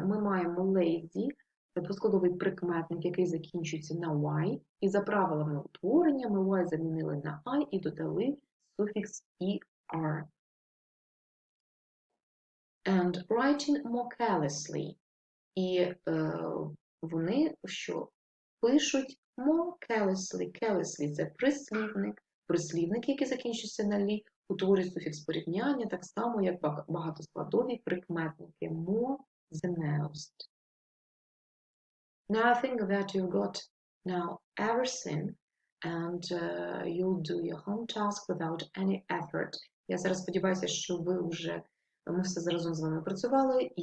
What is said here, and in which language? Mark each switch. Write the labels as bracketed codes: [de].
[uk] Ми маємо lazy, двоскладовий прикметник, який закінчується на y, і за правилами утворення ми y замінили на I і додали суфікс er. [en] And writing more carelessly. [uk] І вони що? [en] Пишуть more carelessly. [uk] Carelessly – це прислівник. Прислівник, який закінчується на лі, утворює суфікс порівняння, так само, як багатоскладові прикметники. [en] More the most. Now I think that you've got now everything and you'll do your home task without any effort. [uk] Я зараз сподіваюся, що ми все разом з вами працювали і